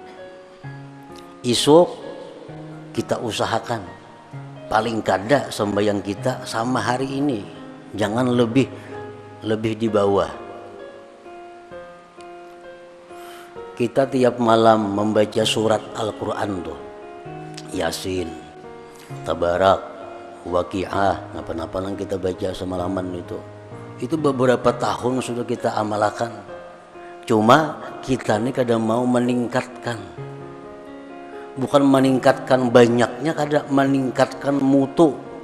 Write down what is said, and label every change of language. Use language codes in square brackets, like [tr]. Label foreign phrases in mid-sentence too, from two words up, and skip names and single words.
[id] Esok kita usahakan paling kada sembahyang kita sama hari ini, jangan lebih di bawah. Kita tiap malam membaca surat Al-Quran tuh, Yasin, Tabarak, Waqiah, apa-apa yang kita baca semalaman itu beberapa tahun sudah kita amalkan. Cuma kita ini kadang mau meningkatkan, bukan meningkatkan banyaknya, kadang meningkatkan mutu.